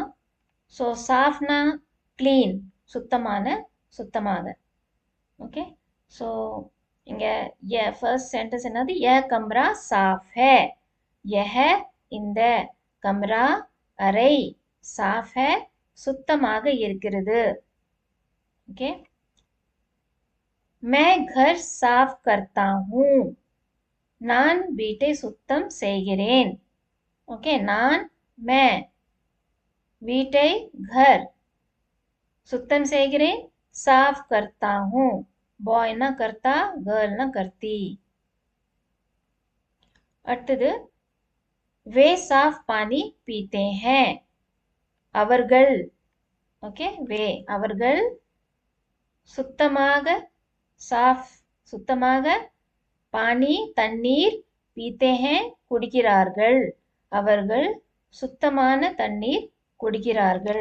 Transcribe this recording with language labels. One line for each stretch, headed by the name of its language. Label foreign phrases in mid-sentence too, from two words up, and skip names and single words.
Tamil: ஸோ சாஃப்னா கிளீன், சுத்தமான சுத்தமாக. ஓகே, ஸோ இங்கே
English: first sentence
Tamil: என்னது?
Hindi: य कमरा साफ़ है.
Tamil: யஹ இந்த, கம்ரா அறை,
Hindi: साफ़ है
Tamil: சுத்தமாக இருக்கிறது. ஓகே,
Hindi: मैं घर साफ करता हूँ.
Tamil: நான் வீட்டை சுத்தம் செய்கிறேன். ஓகே, நான் मैं வீட்டை घर சுத்தம் செய்கிறேன்.
Hindi: साफ करता हूँ. बॉय ना करता, गर्ल ना करती.
Tamil: அடுத்தது
Hindi: वे साफ पानी पीते हैं.
Tamil: அவர்கள். ஓகே, வே அவர்கள் சுத்தமாக சாஃப் சுத்தமாக பானி தண்ணீர்
Hindi: पीते हैं
Tamil: குடிக்கிறார்கள். அவர்கள் சுத்தமான தண்ணீர் குடிக்கிறார்கள்.